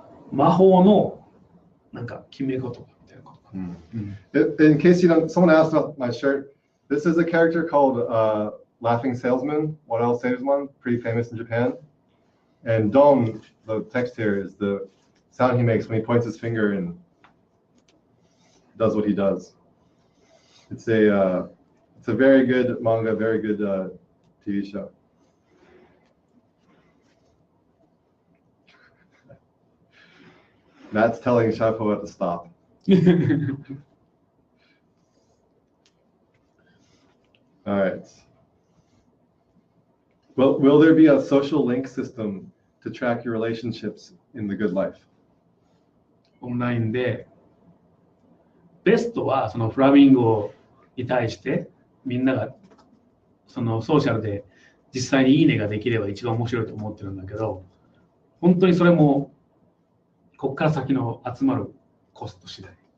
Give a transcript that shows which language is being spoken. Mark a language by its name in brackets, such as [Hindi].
[Japanese] 魔法のなんか決め言葉みたいなこと。 [English] In case you don't, someone asked about my shirt. This is a character called Laughing Salesman, What Else Salesman, pretty famous in Japan. And Don, the text here, is the sound he makes when he points his finger and does what he does. It's a very good manga, very good TV show. Matt's telling Shafo to stop. All right. Well, will there be a social link system to track your relationships in the good life? [Japanese] オンラインでベストはそのフラミンゴに対してみんながそのソーシャルで実際にいいねができれば一番面白いと思ってるんだけど、本当にそれもここから先の集まるコスト次第。